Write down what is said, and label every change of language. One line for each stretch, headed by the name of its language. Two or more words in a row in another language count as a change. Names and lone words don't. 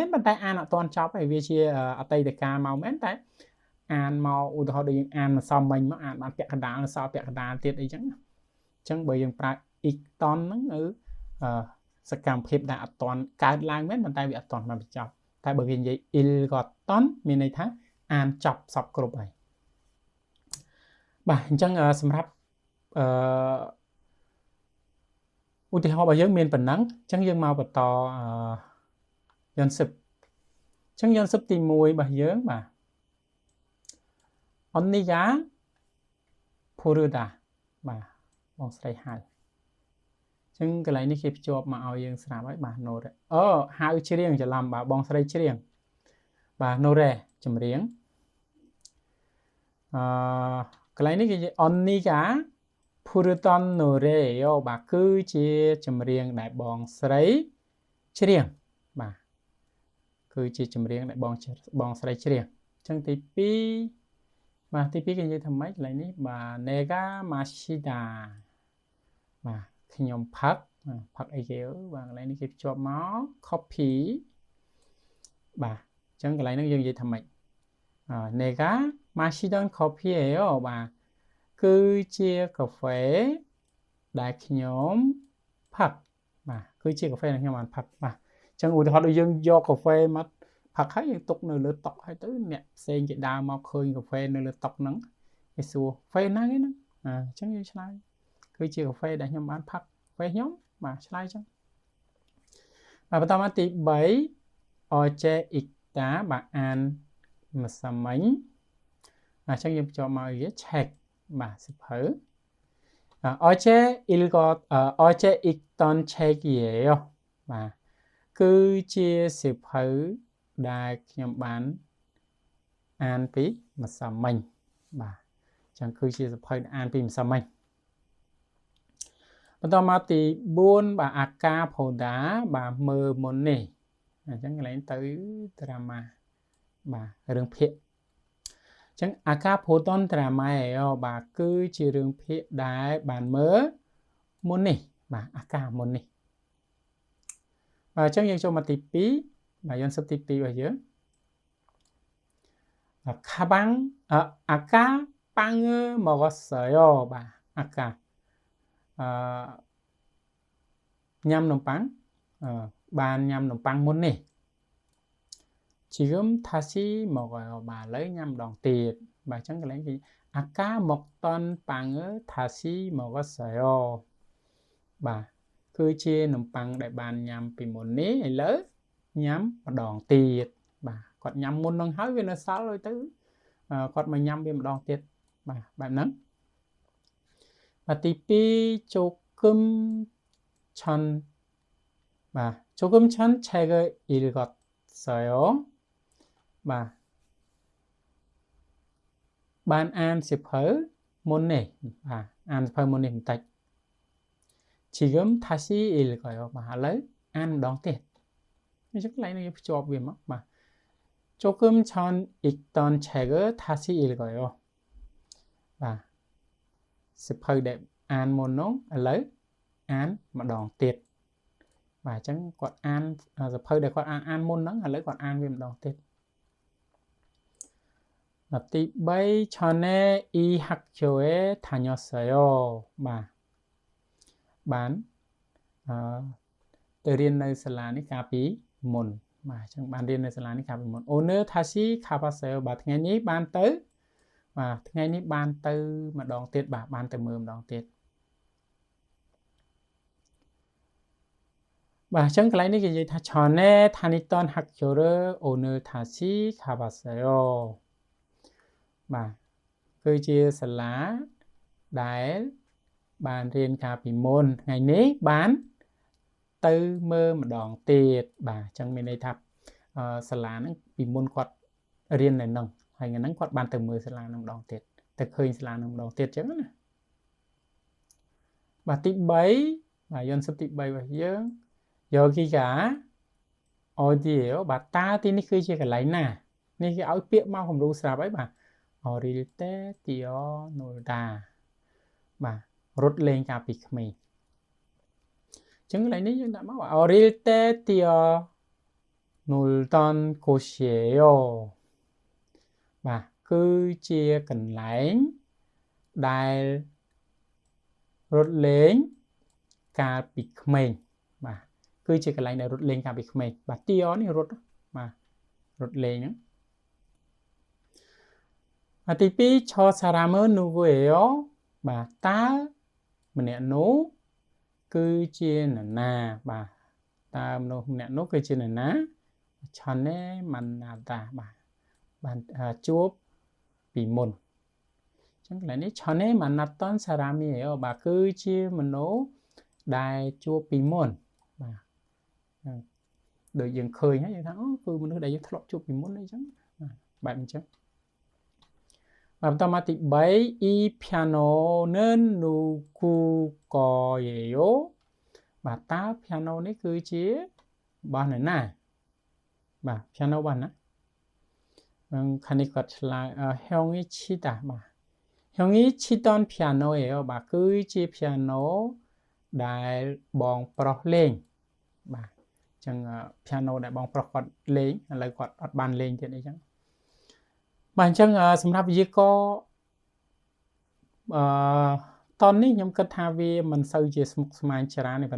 Khmer: ប៉ុន្តែអានអត់ទាន់ចប់ហើយវាជាអតីតកាលមកមែនតែអានមកឧទាហរណ៍ដូចយើងអានម្សិលមិញមកអានបានពាក់កណ្ដាលសល់ពាក់កណ្ដាលទៀតអីចឹងអញ្ចឹងបើយើងប្រើ icton ហ្នឹងនៅសកម្មភាពដែលអត់ទាន់កើតឡើងមែនប៉ុន្តែវាអត់ទាន់បានបញ្ចប់តែបើគេនិយាយ ilgoton មានន័យថាអានចប់សពគ្រប់ហើយបាទអញ្ចឹងសម្រាប់ ឧទាហរណ៍របស់យើងមានប៉ុណ្ណឹងអញ្ចឹងយើងមកបន្តយន្តសិបអញ្ចឹងយន្តសិបទី1របស់យើងបាទ
Korean: 언니가 부르다
Khmer: បាទបងស្រីហៅអញ្ចឹងកន្លែងនេះគេភ្ជាប់មកឲ្យយើងស្រាប់ហើយបាទ no ហៅច្រៀងច្រឡំបាទបងស្រីច្រៀងបាទ no ចម្រៀង កន្លែងនេះគេ
Korean: 언니가 부르던 노래예요
Khmer: បាទគឺជាចម្រៀងដែលបងស្រីច្រៀងបាទគឺជាចម្រៀងដែលបងស្រីច្រៀងអញ្ចឹងទី2បាទទី2គេនិយាយថាម៉េចកន្លែងនេះបាទ
Korean: 내가 마시다
Khmer: បាទខ្ញុំ ផឹកអីគេបាទកន្លែងនេះគេភ្ជាប់មក copy បាទអញ្ចឹងកន្លែងនេះយើងនិយាយថាម៉េច
Korean: 내가 마시던 커피예요
Khmer: បាទគឺជាកាហ្វេដែលខ្ញុំផឹ កបាទគឺជាកាហ្វេដែលខ្ញុំបានផឹកបាទអញ្ចឹងឧទាហរណ៍ដូចយើងយកកាហ្វេមកផឹកហើយយើងទុកនៅលើតុហើយទៅអ្នកផ្សេងគេដើរមកឃើញកាហ្វេនៅលើតុហ្នឹងគេសួរកាហ្វេណាគេហ្នឹងអញ្ចឹងយើងឆ្លើយគឺជាកាហ្វេដែលខ្ញុំបានផឹកកាហ្វេខ្ញុំបាទឆ្លើយអញ្ចឹងបាទបន្តមកទី3 OJECTA បាទអានម្សិលមិញអញ្ចឹងយើងបញ្ចូលមកវា check បាទសិភៅ
Korean: 어제 읽던 책이에요
Khmer: បាទគឺជាសិភៅដែលខ្ញុំបានអានពីម្សិលមិញបាទអញ្ចឹងគឺជាសិភៅដែលអានពីម្សិលមិញ បន្តមកទី4បាទ
Korean: 아까 보다
Khmer: បាទមើលមុននេះអញ្ចឹងកន្លែងទៅ drama បាទរឿងភាគអញ្ចឹង
Korean: 아까 보던 드라마예요
Khmer: បាទគឺជារឿងភាគដែលបានមើលមុននេះបាទអាកាមុននេះបាទអញ្ចឹងយើងចូលមកទី2បាទយន្តសិបទី2របស់យើង
Korean: 가방 아까 빵을 먹었어요
Khmer: បាទអាកាញ៉ាំនំប៉័ងបានញ៉ាំនំប៉័ងមុននេះ 지금
Korean: 다시 먹어요
Khmer: បាទឥឡូវញ៉ាំម្ដងទៀតបាទអញ្ចឹងកន្លែងគេ
Korean: 아까 먹던 빵을 다시 먹었어요
Khmer: បាទគឺជានំប៉័ងដែលបានញ៉ាំពីមុននេះឥឡូវញ៉ាំម្ដងទៀតបាទគាត់ញ៉ាំមុននឹងហើយវានៅសល់ហើយទៅគាត់មកញ៉ាំវាម្ដងទៀតបាទបែបហ្នឹងបាទទី
Korean: 2조금 전 책을 읽었어요
Khmer: បាទបានអានសៀវភៅមុននេះបាទអានសៀវភៅមុននេះ បន្តិច
Korean: 지금 다시 읽어요
Khmer: បាទឥឡូវអានម្ដងទៀតអញ្ចឹងកន្លែងនេះភ្ជាប់វាមកបាទ
Korean: 조금 전 읽던 책을 다시 읽어요
Khmer: បាទសៀវភៅដែលអានមុននោះឥឡូវអានម្ដងទៀតបាទអញ្ចឹងគាត់អានសៀវភៅដែលគាត់អានមុនហ្នឹងឥឡូវគាត់អានវាម្ដងទៀត ទី3
Korean: 전에 이 학교에 다녔어요
Khmer: បាទបានទៅរៀននៅសាលានេះ កាលពីមុនបាទអញ្ចឹងបានរៀននៅសាលានេះកាលពីមុន
Korean: 오늘 다시 가봤어요
Khmer: បាទថ្ងៃនេះបានទៅបាទថ្ងៃនេះបានទៅម្ដងទៀតបាទបានទៅមើលម្ដងទៀតបាទអញ្ចឹងកន្លែងនេះគេនិយាយថា
Korean: 전에 다녔던 학교를 오늘 다시 가봤어요
Khmer: បាទគឺជាសាលាដែលបានរៀនកាលពីមុនថ្ងៃនេះបានទៅមើលម្ដងទៀតបាទអញ្ចឹងមានន័យថាសាលាហ្នឹងពីមុនគាត់រៀននៅហ្នឹងហើយថ្ងៃហ្នឹងគាត់បានទៅមើលសាលាហ្នឹងម្ដងទៀតទៅឃើញសាលាហ្នឹងម្ដងទៀតអញ្ចឹងណា បាទទី3បាទយន្តសិបទី3របស់យើង
Korean: 여기가 어디예요
Khmer: បាទតើទីនេះគឺជាកន្លែងណានេះគេឲ្យពាក្យមកគំរូស្រាប់ហើយបាទ
Korean: 어릴 때 뛰어놀다
Khmer: បាទរត់លេងកាលពីក្មេងអញ្ចឹងកន្លែងនេះយើងដាក់មក
Korean: 어릴 때 뛰어놀던 곳이에요
Khmer: បាទគឺជាកន្លែងដែលរត់លេងកាលពីក្មេងបាទគឺជាកន្លែងដែលរត់លេងកាលពីក្មេងបាទទីនេះរត់បាទរត់លេងហ្នឹង ទី2
Korean: 저 사람은 누구예요
Khmer: បាទតើម្នាក់នោះគឺជានរណាបាទតើមនុស្សម្នាក់នោះគឺជានរណាឆាណេ ម៉ាណាតាបាទបានជួបពីមុនអញ្ចឹងកន្លែងនេះ
Korean: 전에 만나던 사람이에요
Khmer: បាទគឺជាមនុស្សដែលជួបពីមុនបាទដូចយើងឃើញហើយយើងថាអូគឺមនុស្សដែលយើងធ្លាប់ជួបពីមុនអីចឹងបែបអញ្ចឹងបាទបន្តមកទី3
Korean: i piano는
Khmer: 누구거예요 បាទតើ piano នេះគឺជារបស់នរណាបាទ piano របស់ណាខាងនេះគាត់ ឆ្លើយ
Korean: 형이 치다
Khmer: បាទ
Korean: 형이 치던 piano예요
Khmer: បាទគឺជា piano ដែលបងប្រុសលេងបាទអញ្ចឹង piano ដែលបងប្រុសគាត់លេងឥឡូវគាត់អត់បានលេងទៀតអីចឹងបាទអញ្ចឹងសម្រាប់វិទ្យាករតននេះខ្ញុំគិតថាវាមិនសូវជាស្មុគស្មាញច្រើនទេប៉ុ